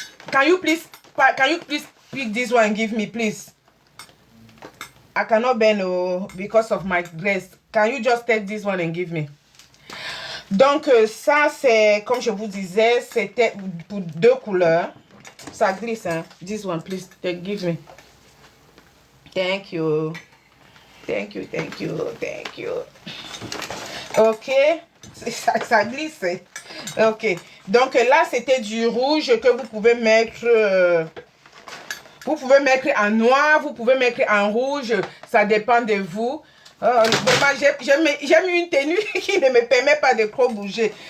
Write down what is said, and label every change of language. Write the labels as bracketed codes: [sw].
[en] Can you please pick this one and give me, please? I cannot bend because of my dress. Can you just take this one and give me? [fr] Donc, ça, c'est, comme je vous disais, c'était pour 2 couleurs. Ça glisse, hein? [en] This one, please, give me. Thank you. Thank you, thank you, thank you. [fr] Ok. Ça glisse. Ok. Donc, là, c'était du rouge que vous pouvez mettre... vous pouvez mettre en noir, vous pouvez mettre en rouge. Ça dépend de vous. J'ai mis une tenue qui ne me permet pas de trop bouger.